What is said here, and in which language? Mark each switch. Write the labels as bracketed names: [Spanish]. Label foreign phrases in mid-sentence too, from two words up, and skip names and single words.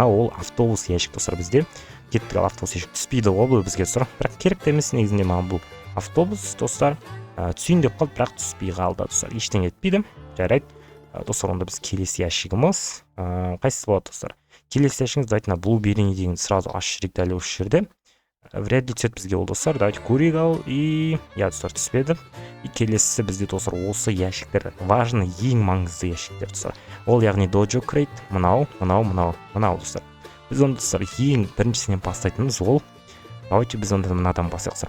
[Kazakh] Мынау ол автобус ящик достар бізде. Кеттік, ал автобус ящик түспейді ғой бұл бізге достар. Бірақ керек те емес негізінде маған бұл автобус достар. Түсейін деп қалды, бірақ түспей қалды достар. Ештеңе етпейді. Жарайды достар, онда біз келесі ящигіміз қайсысы болады достар? Келесі ящигіміз [Russian] давайте на [Kazakh] Blueberry деген сразу ашып жіберейік дәл осы жерде. Вряд ли түседі бізге ол достар. Давайте көрейік ал. И достар түспеді. И келесісі бізде достар осы ящиктер важный, ең маңызды ящиктер достар. Ол яғни Dojo Crate, мынау достар. Біз оны достар ең біріншісінен бастайтынымыз ол. Давайте біз онда мынадан бастайық достар.